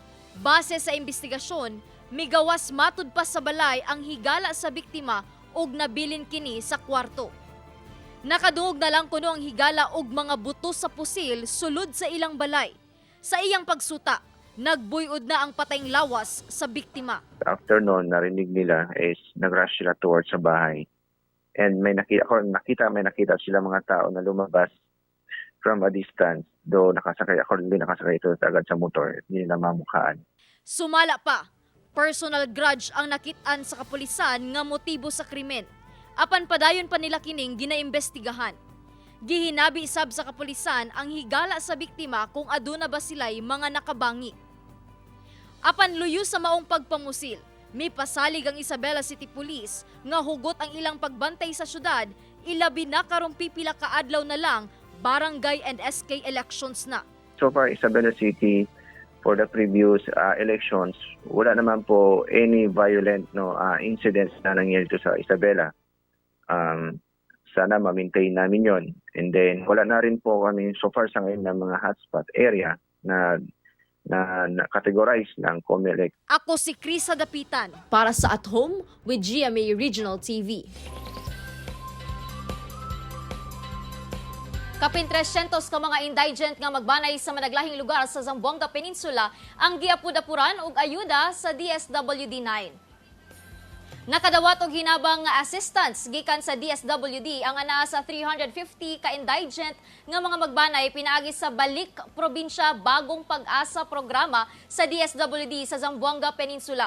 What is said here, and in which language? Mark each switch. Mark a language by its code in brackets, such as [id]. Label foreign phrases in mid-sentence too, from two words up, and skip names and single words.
[ceb] Base sa investigasyon, migawas matud pa sa balay ang higala sa biktima ug nabilin kini sa kwarto. Nakadungog na lang kuno ang higala ug mga buto sa pusil sulod sa ilang balay. Sa iyang pagsuta, nagbuyod na ang patayng lawas sa biktima. [en] After noon, [tl] narinig nila is nag-rush sila towards sa bahay. And may nakita sila mga tao na lumabas [en] from a distance. [tl] Though nakasakay ito agad sa motor, hindi nila mamukhaan. [ceb] Sumala pa, [en] personal grudge [ceb] ang nakitaan sa kapulisan nga motibo sa krimen. Apan padayon pa nila kining ginaimbestigahan. Gihinabi sab sa kapulisan ang higala sa biktima kung aduna ba sila'y mga nakabangi. Apan luyo sa maong pagpamusil, may pasalig ang Isabela City Police nga hugot ang ilang pagbantay sa syudad, ilabi na karong pipila ka adlaw na lang barangay [en] and SK elections [ceb] na. [en] So far, Isabela City, for the previous elections, [tl] wala naman po [en] any violent incidents [tl] na nangyari to sa Isabela. Sana ma-maintain namin yon. And then wala na rin po kami [en] so far [tl] sa ngayon ng mga [en] hotspot area [tl] na categorize ng COMELEC. [ceb] Ako si Krisa Dapitan para sa At Home with GMA Regional TV. Kapin 300 ka mga indigent nga magbanay sa managlahing lugar sa Zamboanga Peninsula ang giapud-apuran og ayuda sa DSWD-9. Nakadawat og hinabang nga assistance gikan sa DSWD ang anaa sa 350 ka indigent nga mga magbanay pinaagi sa Balik Probinsya Bagong Pag-asa programa sa DSWD sa Zamboanga Peninsula.